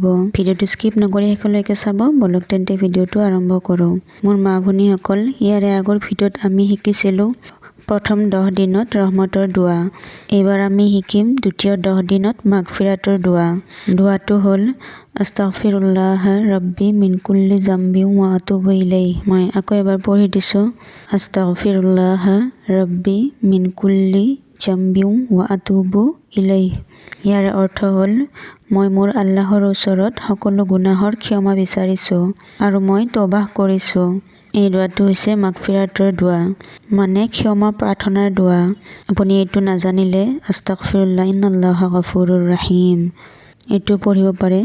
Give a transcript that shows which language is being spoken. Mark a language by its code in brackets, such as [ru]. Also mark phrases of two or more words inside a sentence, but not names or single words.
[as] ভিডিওটো স্কিপ নকৰি শেষলৈকে চাব। বলক তেন্তে ভিডিওটো আৰম্ভ কৰো। মোৰ মা ভনীসকল, ইয়াৰে আগৰ ভিডিওত আমি শিকিছিলো প্ৰথম 10 দিনত ৰহমতৰ দোৱা। এইবাৰ আমি শিকিম দ্বিতীয় 10 দিনত মাগফিৰাতৰ দোৱা। দোৱাটো হ'ল [ar] أستغفر الله ربي من كل ذنب وأتوب إليه. [as] মই আকৌ এবাৰ পঢ়ি দিছো, [ar] أستغفر الله ربي من كل ذنب وأتوب إليه. [as] ইয়াৰ অৰ্থ হ'ল, মই মোৰ আল্লাহৰ ওচৰত সকলো গুনাহৰ ক্ষমা বিচাৰিছো আৰু মই তওবাহ কৰিছো। এই দোৱাটো হৈছে মাগফিৰাতৰ দোৱা, মানে ক্ষমা প্ৰাৰ্থনাৰ দোৱা। আপুনি এইটো নাজানিলে [ar] أستغفر الله إن الله غفور رحيم [as] এইটো পঢ়িব পাৰে।